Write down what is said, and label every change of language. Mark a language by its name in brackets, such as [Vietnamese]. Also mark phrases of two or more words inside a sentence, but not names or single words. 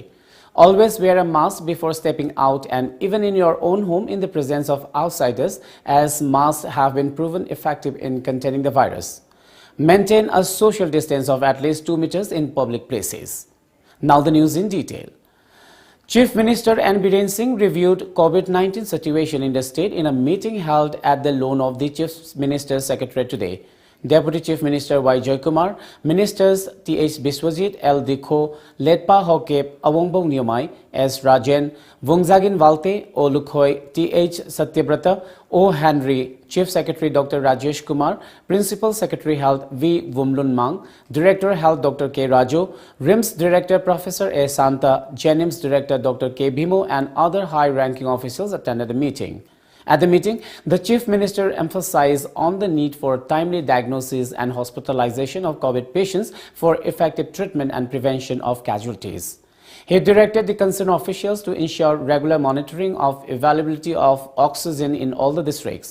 [English] Always wear a mask before stepping out and even in your own home in the presence of outsiders, as masks have been proven effective in containing the virus. Maintain a social distance of at least 2 meters in public places. Now the news in detail. Chief Minister N. Biren Singh reviewed COVID-19 situation in the state in a meeting held at the lawn of the Chief Minister's Secretariat today. Deputy Chief Minister Y. Joykumar, Ministers T.H. Biswajit, L. Dikho, Letpa Hokep, Awongbong Nyomai, S. Rajen, Vungzagin Walte, O. Lukhoy, T.H. Satyabrata, O. Henry, Chief Secretary Dr. Rajesh Kumar, Principal Secretary Health V. Wumlun Mang, Director Health Dr. K. Raju, RIMS Director Professor A. Santa, JNIMS Director Dr. K. Bhimo and other high-ranking officials attended the meeting. At the meeting, the Chief Minister emphasized on the need for timely diagnosis and hospitalization of COVID patients for effective treatment and prevention of casualties. He directed the concerned officials to ensure regular monitoring of availability of oxygen in all the districts.